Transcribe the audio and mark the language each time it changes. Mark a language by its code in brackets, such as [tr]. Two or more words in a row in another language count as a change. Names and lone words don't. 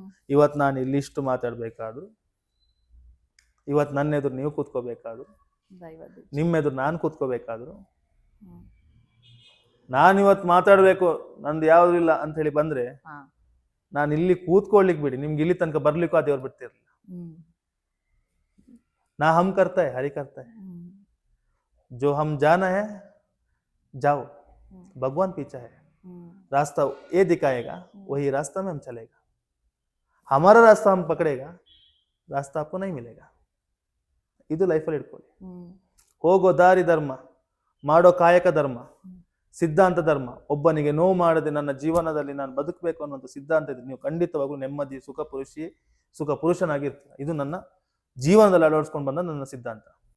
[kn] ಇವತ್ ನಾನು ಇಲ್ಲಿಷ್ಟು ಮಾತಾಡ್ಬೇಕಾದ್ರು, ಇವತ್ ನನ್ನ ಎದುರು ನೀವು ಕೂತ್ಕೋಬೇಕಾದ್ರು, ದೈವದ. ನಿಮ್ಮ ಎದುರು ನಾನು ಕೂತ್ಕೋಬೇಕಾದ್ರು, ಹ್ಮ್. ನಾನು ಇವತ್ತು ಮಾತಾಡ್ಬೇಕು, ನಂದು ಯಾವ್ದು ಇಲ್ಲ ಅಂತ ಹೇಳಿ ಬಂದ್ರೆ, ಹಾ. ನಾನು ಇಲ್ಲಿ ಕೂತ್ಕೊಳ್ಳಿಕ್ ಬಿಡಿ, ನಿಮ್ಗೆ ಇಲ್ಲಿ ತನಕ ಬರ್ಲಿಕ್ಕೂ ಆ ದೇವ್ರು ಬಿಡ್ತಿರ್ಲಿಲ್ಲ. ಹ್ಮ್. [hi] ನಾ ಹಮ್ करता है हरि करता है, ಹ್ಮ್. जो हम जाना है जाओ, ಹ್ಮ್. भगवान पीछा है, ಹ್ಮ್. रास्ता ये दिखाएगा, वही रास्ता में हम चलेगा, हमारा रास्ता हम पकड़ेगा, रास्ता आपको नहीं मिलेगा. [kn] ಇದು ಲೈಫಲ್ಲಿ ಇಟ್ಕೊಳ್ಳಿ. ಹ್ಮ್. ಹೋಗೋ ದಾರಿ ಧರ್ಮ, ಮಾಡೋ ಕಾಯಕ ಧರ್ಮ, ಹ್ಮ್. ಸಿದ್ಧಾಂತ ಧರ್ಮ. ಒಬ್ಬನಿಗೆ ನೋವು ಮಾಡದೆ ನನ್ನ ಜೀವನದಲ್ಲಿ ನಾನು ಬದುಕಬೇಕು ಅನ್ನೋದು ಸಿದ್ಧಾಂತ ಇದೆ, ನೀವು ಖಂಡಿತವಾಗ್ಲೂ ನೆಮ್ಮದಿ ಸುಖ ಪುರುಷನಾಗಿರ್ತೀರ. ಇದು ನನ್ನ ಜೀವನದಲ್ಲಿ ಅಳವಡಿಸ್ಕೊಂಡು ಬಂದ ನನ್ನ ಸಿದ್ಧಾಂತ.